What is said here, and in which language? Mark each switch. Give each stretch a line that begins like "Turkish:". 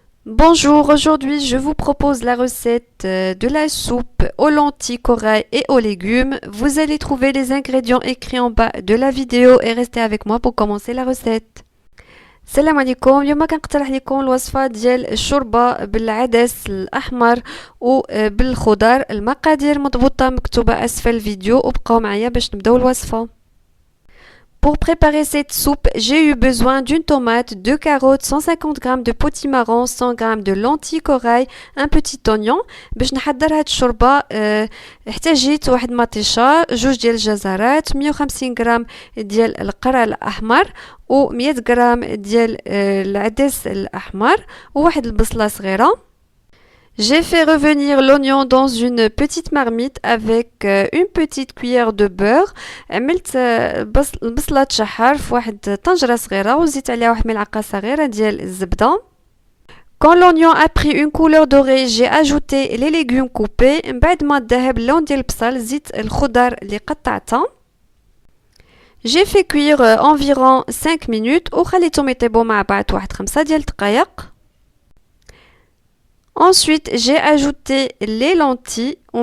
French: Bonjour, aujourd'hui je vous propose la recette de la soupe aux lentilles, corail et aux légumes. Vous allez trouver les ingrédients écrits en bas de la vidéo et restez avec moi pour commencer la recette.
Arabic: السلام عليكم. اليوم كنقترح لكم الوصفه ديال الشوربه بالعدس الاحمر وبالخضر. المقادير مضبوطه مكتوبه اسفل الفيديو وبقاو معايا باش نبداو الوصفه.
French: Pour préparer cette soupe, j'ai eu besoin d'une tomate, 2 carottes, 150 g de potimarron, 100 g de lentilles corail, un petit oignon.
Arabic: باش نحضر هاد الشوربه احتاجيت واحد مطيشه، جوج ديال الجزرات، 150 g ديال القرع الاحمر و 100 g ديال العدس الاحمر وواحد البصله صغيره.
French: J'ai fait revenir l'oignon dans une petite marmite avec une petite cuillère de beurre.
Arabic: عملت البصلة تشحر في واحد طنجرة صغيرة وزيت عليها واحد ملعقة صغيرة ديال الزبدة.
French: Quand l'oignon a pris une couleur dorée, j'ai ajouté les légumes coupés.
Arabic: من بعد ما ذهب اللون ديال البصل زيت الخضر اللي قطعتها.
French: J'ai fait cuire environ 5 minutes
Arabic: وخليتهم يطيبوا مع بعض واحد 5 ديال الدقائق.
French: Ensuite, j'ai ajouté les lentilles.